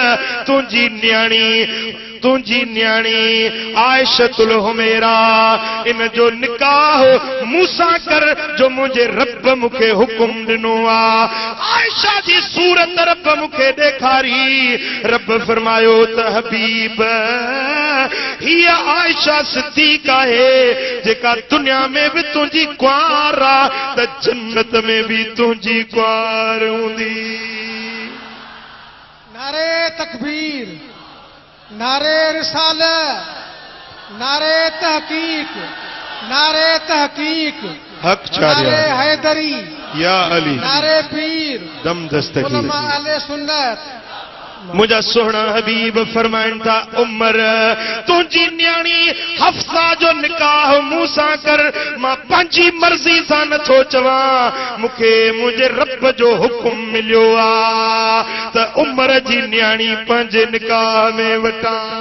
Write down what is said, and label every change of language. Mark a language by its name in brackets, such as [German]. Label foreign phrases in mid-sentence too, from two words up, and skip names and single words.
[Sindhi] तुंहिंजी न्याणी आयशतुल हुमैरा इन जो निकाह मूसां कर जो मुंहिंजे रब मूंखे हुकुम ॾिनो आहे आयशा जी सूरत रब मूंखे ॾेखारी रब फरमायो त हबीब हीअ आयशा सिद्दीक़ आहे जेका दुनिया में बि तुंहिंजी कुंवार आहे त जन्नत में बि तुंहिंजी कुंवार हूंदी [Urdu] نعرہ تکبیر نعرہ رسالت نعرہ تحقیق हक نعرہ حیدری یا علی نعرہ پیر دم دستگیر علما اہل سنت [Sindhi] मुझा सोहना हबीब फरमाइनि था उमर तुंहिंजी न्याणी हफ्सा जो निकाह मूंसां कर मां पंहिंजी मर्ज़ी सां नथो चवां मूंखे मुंहिंजे रब जो हुकुम मिलियो आहे त उमर जी न्याणी पंहिंजे निकाह में वठां